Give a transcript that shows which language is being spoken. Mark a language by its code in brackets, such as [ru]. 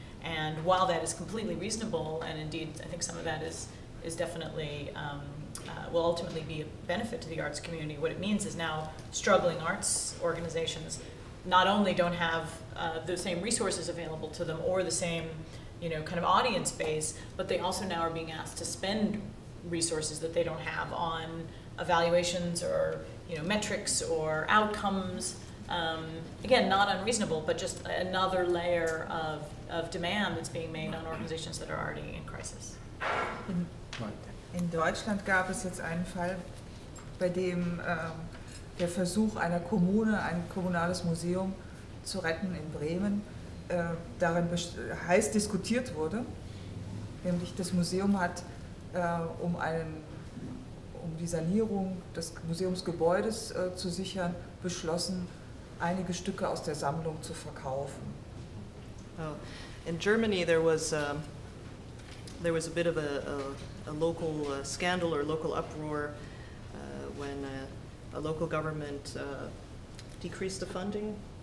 [en] And while that is completely reasonable, and indeed I think some of that is definitely, will ultimately be a benefit to the arts community, what it means is now struggling arts organizations not only don't have the same resources available to them or the same, you know, kind of audience base, but they also now are being asked to spend resources that they don't have on evaluations or, you know, metrics or outcomes again, not unreasonable, but just another layer of demand that's being made on organizations that are already in crisis. [de] In Deutschland gab es jetzt einen Fall, bei dem der Versuch einer Kommune, ein kommunales Museum zu retten in Bremen, darin heiß diskutiert wurde. Nämlich das Museum hat, um die Sanierung des Museumsgebäudes zu sichern, beschlossen, einige Stücke aus der Sammlung zu verkaufen. [en] Oh. In Germany, there was a bit of a local scandal or local uproar when a local government decreased the funding.